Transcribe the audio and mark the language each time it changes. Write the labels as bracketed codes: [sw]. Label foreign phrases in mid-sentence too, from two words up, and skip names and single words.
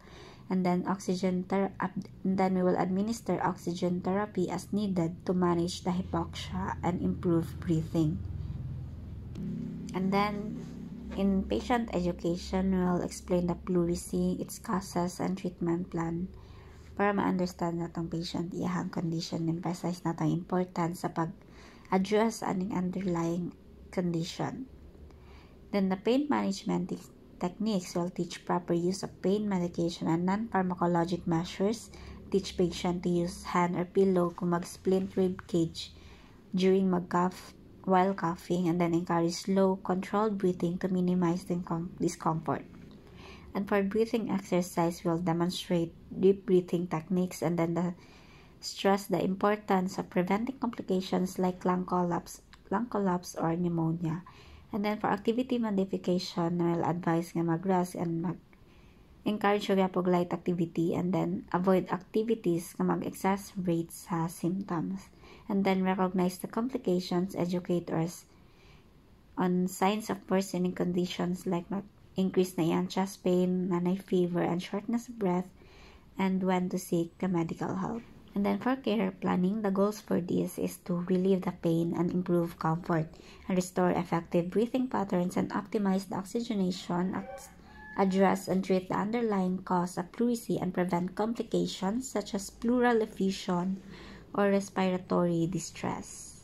[en] And then we will administer oxygen therapy as needed to manage the hypoxia and improve breathing. And then in patient education, we'll explain the pleurisy, its causes, and treatment plan [ceb] para ma-understand natong patient iyahang condition, [en] emphasize natong importance [ceb] sa pag-address aning [en] underlying condition. Then the pain management techniques will teach proper use of pain medication and non-pharmacologic measures, teach patient to use hand or pillow [ceb] kung mag-splint [en] rib cage during mag-cough while coughing, and then encourage slow, controlled breathing to minimize the discomfort. And for breathing exercise, we'll demonstrate deep breathing techniques, and then stress the importance of preventing complications like lung collapse or pneumonia. And then for activity modification, we'll advise [ceb] nga mag-rest [en] and encourage light activity, and then avoid activities [ceb] nga mag-exacerbate sa [en] symptoms. And then recognize the complications, educate us on signs of worsening conditions like increase [ceb] na iyang [en] chest pain, nanay fever, and shortness of breath, and when to seek the medical help. And then for care planning, the goals for this is to relieve the pain and improve comfort, and restore effective breathing patterns, and optimize the oxygenation, address and treat the underlying cause of pleurisy, and prevent complications such as pleural effusion or respiratory distress.